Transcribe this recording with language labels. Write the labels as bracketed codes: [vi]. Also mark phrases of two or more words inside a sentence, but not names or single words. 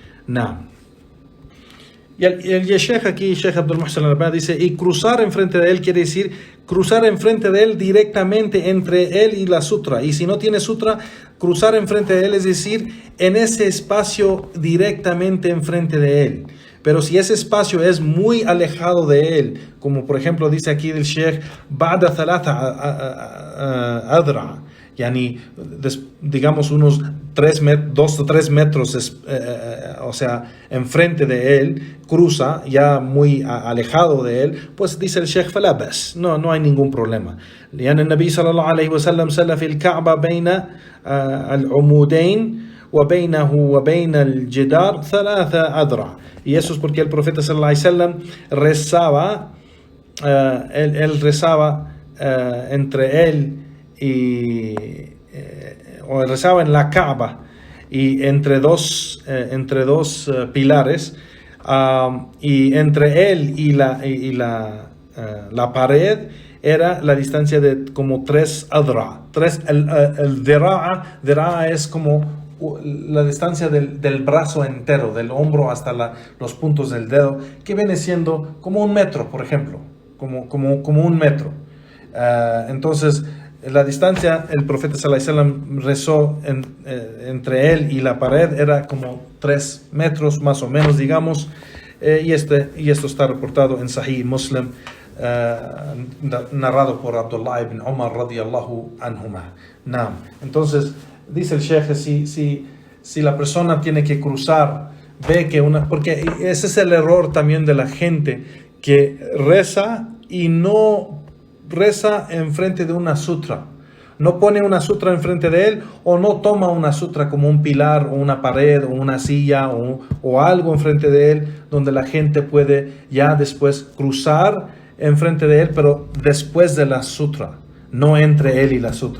[es] Y el Sheikh aquí, Sheikh Abdul Muhsin al-Abbad, dice, y cruzar enfrente de él quiere decir cruzar enfrente de él directamente entre él y la sutra. Y si no tiene sutra, cruzar enfrente de él es decir, en ese espacio directamente enfrente de él. Pero si ese espacio es muy alejado de él, como por ejemplo dice aquí el Sheikh, [ar] بعد ثلاثة أذرع يعني, [es] digamos unos 2 o 3 metros, o sea, enfrente de él, cruza ya muy alejado de él, pues dice el Sheikh falabas, no hay ningún problema. [ar] لأن النبي صلى الله عليه وسلم صلى في الكعبة بين العمودين وبينه وبين الجدار 3 أذرع. [es] Y eso es porque el profeta [ar] صلى الله عليه وسلم [es] rezaba, él rezaba entre él o rezaba en la Kaaba y entre dos pilares, y entre él y la pared era la distancia de como 3 adra. El dira'a es como la distancia del brazo entero, del hombro hasta los puntos del dedo, que viene siendo como 1 metro, por ejemplo, como 1 metro. Entonces, la distancia, el profeta [ar] صلى الله عليه وسلم [es] rezó entre él y la pared era como 3 metros más o menos, digamos, y esto está reportado en Sahih Muslim, narrado por Abdullah ibn Umar [ar] رضي الله عنهما. [es] Entonces dice el Sheikh, si la persona tiene que cruzar, ve que porque ese es el error también de la gente, que reza y no reza enfrente de una sutra, no pone una sutra enfrente de él, o no toma una sutra como un pilar o una pared o una silla o algo enfrente de él donde la gente puede ya después cruzar enfrente de él, pero después de la sutra, no entre él y la sutra.